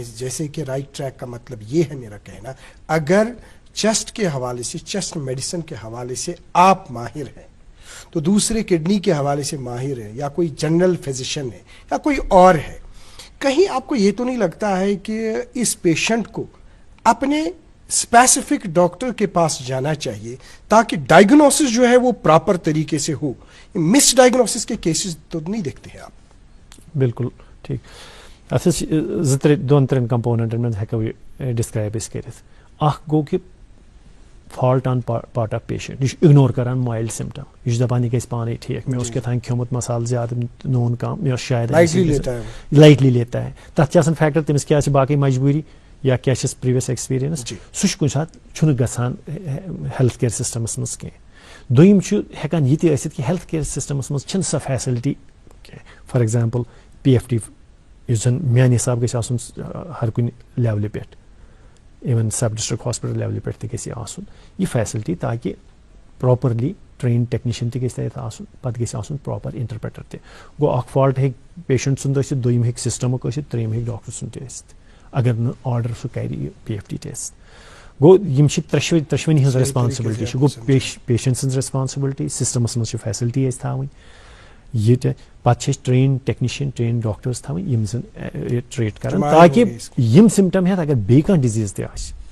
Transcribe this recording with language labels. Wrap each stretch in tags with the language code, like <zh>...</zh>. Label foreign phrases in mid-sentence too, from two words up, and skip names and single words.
<ur>جیسے کہ</ur> <en>right track</en> <ur>کا مطلب یہ ہے میرا کہنا اگر چیسٹ کے حوالے سے</ur> <en>chest medicine</en> <ur>کے حوالے سے آپ ماہر ہیں تو دوسرے کڈنی کے حوالے سے ماہر ہے یا کوئی</ur> <en>general physician</en> <ur>ہے یا کوئی اور ہے کہیں آپ کو یہ تو نہیں لگتا ہے کہ اس پیشنٹ کو اپنے</ur> <en>specific doctor</en> <ur>کے پاس جانا چاہیے تاکہ ڈائگنوسس جو ہے وہ پراپر طریقے سے ہو. مس ڈائگنوسس کے کیسز تو نہیں دیکھتے ہیں آپ؟ بالکل ٹھیک.</ur> <ks>اتھ دۄن ترٛٮ۪ن کمپوننٹن منٛز ہٮ۪کو یہِ ڈسکرایب أسۍ کٔرِتھ. اکھ گوٚو کہِ</ks> <en>fault on part of patient</en> <ks>یہِ چھُ اِگنور کران</ks> <en>mild symptom</en> <ks>یہِ چھُ دپان یہِ گژھِ پانے ٹھیٖک مےٚ اوس کیٛاتھانۍ کھیوٚمُت مسالہٕ زیادٕ نوٗن کم مےٚ اوس شاید لایٹلی</ks> <ur>لیتا ہے</ur> <ks>تتھ چھِ آسان فیکٹر تٔمِس کیٛاہ چھِ باقٕے مجبوٗری یا کیٛاہ چھس</ks> <en>previous experience</en> <ks>سُہ چھُ کُنہِ ساتہٕ چھُنہٕ گژھان</ks> <en>health care systems</en> <ks>منٛز کینٛہہ. دوٚیِم چھُ ہٮ۪کان یہِ تہِ ٲسِتھ کہِ</ks> <en>health care systems</en> <ks>منٛز چھنہٕ سۄ فیسلٹی کینٛہہ.</ks> <en>for example PFT</en> <ks>یُس زن میانہِ حساب گژھِ آسُن ہر کُنہِ لیولہِ پٮ۪ٹھ</ks> <en>even sub district hospital</en> <ks>لیولہِ پٮ۪ٹھ تہِ گژھِ یہِ آسُن یہِ فیسلٹی تاکہِ</ks> <en>properly train technician</en> <ks>تہِ گژھِ تتہِ آسُن پتہٕ گژھِ آسُن</ks> <en>proper interpreter</en> <ks>تہِ. گوٚو اکھ فالٹ ہیٚکہِ پیشنٹ سُنٛد ٲسِتھ دوٚیِم ہیٚکہِ سسٹمُک ٲسِتھ ترٛیٚیِم ہیٚکہِ ڈاکٹر سُنٛد تہِ ٲسِتھ اگر نہٕ آرڈر سُہ کرِ یہِ</ks> <en>PFT test.</en> <ks>گوٚو یِم چھِ ترٛٮ۪شوٕنی ہٕنٛز ریسپانسبلٹی چھِ گوٚو پیشنٹ سٕنٛز ریسپانسبلٹی سسٹمس منٛز چھِ فیسلٹی اَسہِ تھاوٕنۍ یہِ تہِ پتہٕ چھِ أسۍ</ks> <en>train technician train doctors</en> <ks>تھاوٕنۍ یِم زن ٹریٖٹ کرن تاکہِ یِم سِمٹم ہٮ۪تھ اگر بیٚیہِ کانٛہہ ڈِزیٖز تہِ آسہِ</ks>